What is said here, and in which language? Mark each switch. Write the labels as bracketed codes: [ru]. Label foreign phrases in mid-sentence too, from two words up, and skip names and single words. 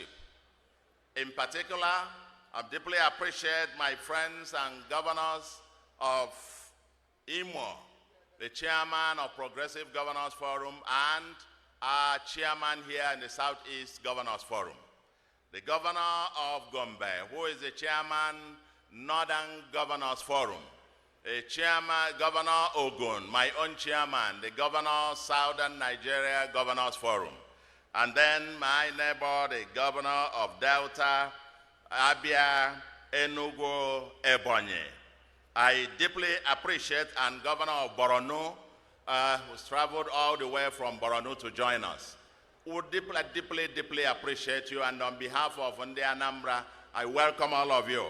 [en] In particular, I deeply appreciate my friends and governors of IMO, the chairman of Progressive Governors Forum, and our chairman here in the Southeast Governors Forum. The governor of Gombe, who is the chairman, Northern Governors Forum. A chairman, Governor Ogun, my own chairman, the governor, Southern Nigeria Governors Forum. And then my neighbor, the governor of Delta, Abia, Enugu, Ebonyi. I deeply appreciate, and Governor of Borno, who's traveled all the way from Borno to join us. We deeply appreciate you, and on behalf of Ndi Anambra, I welcome all of you.